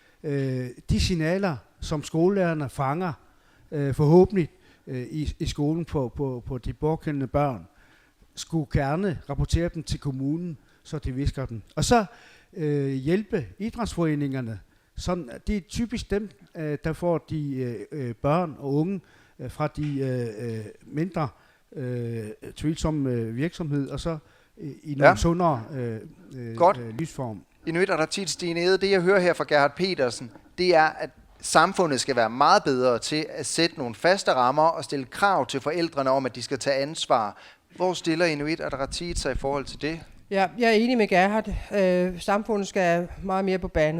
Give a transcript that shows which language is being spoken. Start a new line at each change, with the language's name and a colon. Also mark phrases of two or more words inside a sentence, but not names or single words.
Danish: De signaler, som skolelærerne fanger forhåbentlig i skolen på de pågældende børn, skulle gerne rapportere dem til kommunen, så de visker dem. Og så hjælpe idrætsforeningerne. Sådan, det er typisk dem, der får de børn og unge fra de mindre tvivlsomme virksomhed, og så i nogle sundere lysform. Inuit Ataqatigiit, Stine Egede, det jeg hører her fra Gerhard Petersen, det er, at samfundet skal være meget bedre til at sætte nogle faste rammer og stille krav til forældrene om, at de skal tage ansvar. Hvor stiller Inuit Ataqatigiit sig i forhold til det? Ja, jeg er enig med Gerhard. Samfundet skal meget mere på banen.